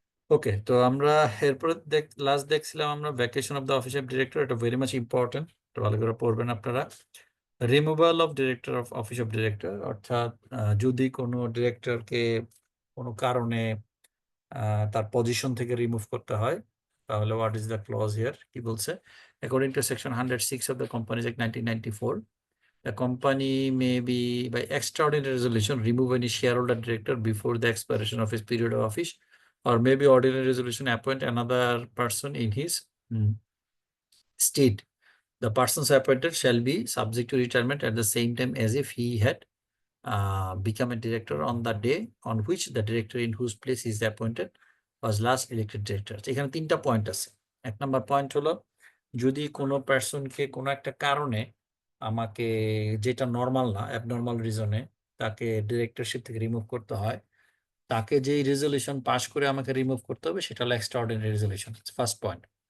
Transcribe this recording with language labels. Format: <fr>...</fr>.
<bn>ওকে, তো আমরা এরপরে লাস্ট দেখছিলাম আমরা vacation of the office of director. এটা ভেরি মাচ ইম্পর্টেন্ট, এটা ভালো করে পড়বেন আপনারা। Removal of director of office of director, অর্থাৎ যদি কোনো ডিরেক্টরকে কোনো কারণে তার পজিশন থেকে রিমুভ করতে হয়, তাহলে</bn> <en>what is the clause here,</en> <bn>কি বলছে?</bn> <en>According to section 106 of the companies act 1994, the company may be by extraordinary resolution remove any shareholder director before the expiration of his period of office, or maybe ordinary resolution appoint another person in his stead. The persons appointed shall be subject to retirement at the same time as if he had become a director on the day on which the director in whose place he is appointed was last elected director.</en> <bn>এখানে তিনটা point আছে। এক নম্বর point হলো, যদি কোনো পার্সনকে কোনো একটা কারণে আমাকে, যেটা নর্মাল না, অ্যাবনর্মাল রিজনে তাকে ডিরেক্টরশিপ থেকে রিমুভ করতে হয়, তাকে যেই রেজলিউশন পাস করে আমাকে রিমুভ করতে হবে সেটা হলো এক্সট্রাঅর্ডিনারি রেজলিউশন। First point.</bn>